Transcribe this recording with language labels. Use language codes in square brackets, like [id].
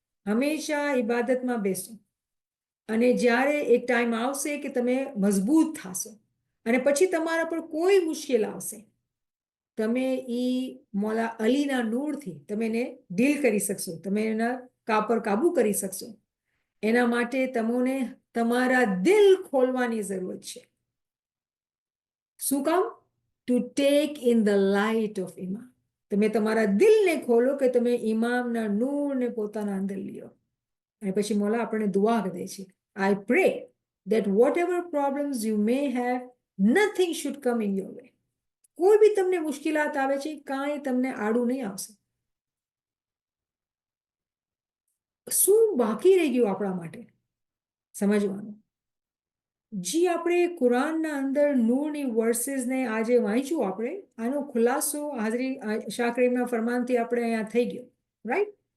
[gu] હંમેશા ઇબાદતમાં બેસો અને જ્યારે એક ટાઈમ આવશે કે તમે મજબૂત થશો અને પછી તમારા પર કોઈ મુશ્કેલ આવશે, તમે એ મોલા અલીના નૂરથી તમે એને ડીલ કરી શકશો, તમે એના પર કાબુ કરી શકશો. એના માટે તમને તમારા દિલ ખોલવાની જરૂરત છે. શું કામ? [en] To take in the light of ઇમામ. [gu] તમે તમારા દિલને ખોલો કે તમે ઇમામના નૂરને પોતાના અંદર લ્યો. અને પછી મોલા આપણને દુઆ કરે છે, [en] I pray that whatever problems you may have, nothing should come in your way. [gu] કોઈ બી તમને મુશ્કેલાત આવે છે, કાંઈ તમને આડું નહીં આવશે. શું બાકી રહી ગયું આપણા માટે સમજવાનું? જી આપણે કુરાનના અંદર નૂરની વર્સિસને આજે વાંચ્યું આપણે આનો ખુલાસો હાજરી શાહ કરીમના ફરમાનથી આપણે અહીંયા થઈ ગયો, રાઈટ?